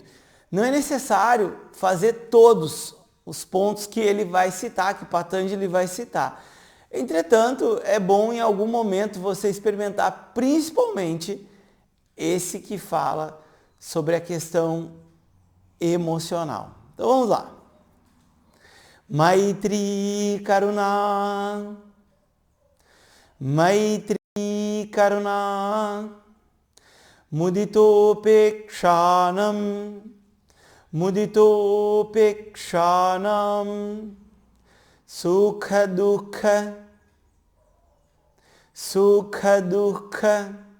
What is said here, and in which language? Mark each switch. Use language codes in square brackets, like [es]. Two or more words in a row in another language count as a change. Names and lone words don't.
[pt] Não é necessário fazer todos os pontos que ele vai citar, que Patanjali vai citar. Entretanto, é bom em algum momento você experimentar principalmente esse que fala sobre a questão emocional. Então vamos lá. [sa] मैत्री करुणा, मैत्री करुणा, मुदितोपेक्षाणाम्, मुदितोपेक्षाणाम्, सुख दुःख, सुख दुःख,